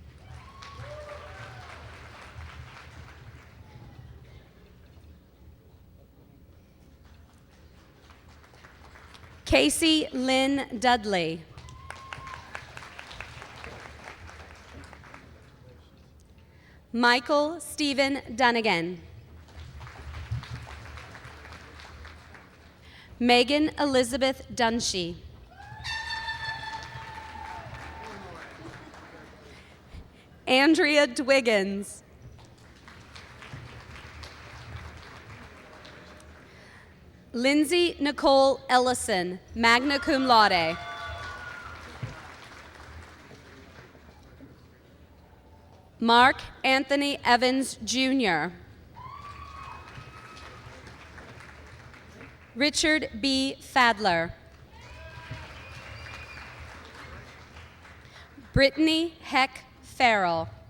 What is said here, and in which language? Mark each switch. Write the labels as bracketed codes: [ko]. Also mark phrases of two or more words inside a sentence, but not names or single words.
[en] Casey Lynn Dudley. Michael Stephen Dunnigan. Megan Elizabeth Dunshee. Andrea Dwiggins. Lindsay Nicole Ellison, [la] magna cum laude. [en] Mark Anthony Evans, Jr. Richard B. Fadler. Brittany Heck Farrell.